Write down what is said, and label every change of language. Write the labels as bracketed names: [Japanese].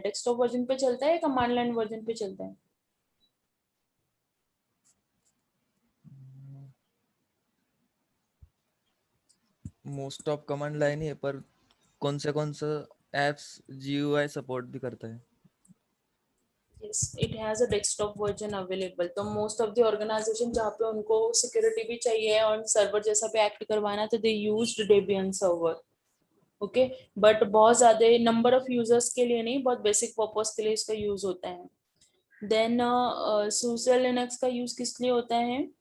[Hindi] Desktop version पे चलता है या कमांड लाइन वर्जन पे चलता है? मोस्ट ऑफ कमांड लाइन ही है, पर कौन से एप्स GUI सपोर्ट भी करता है। [English] Yes, it has a desktop version available. [Hindi] तो मोस्ट ऑफ द ऑर्गेनाइजेशन जहाँ पे उनको सिक्योरिटी भी चाहिए और सर्वर जैसा पे एक्ट करवाना, तो [English] They used Debian server. [Hindi] Okay, but बहुत ज्यादा नंबर ऑफ यूजर्स के लिए नहीं, बहुत बेसिक पर्पस के लिए इसका यूज होता है। देन SUSE लिनक्स का यूज किस लिए होता है?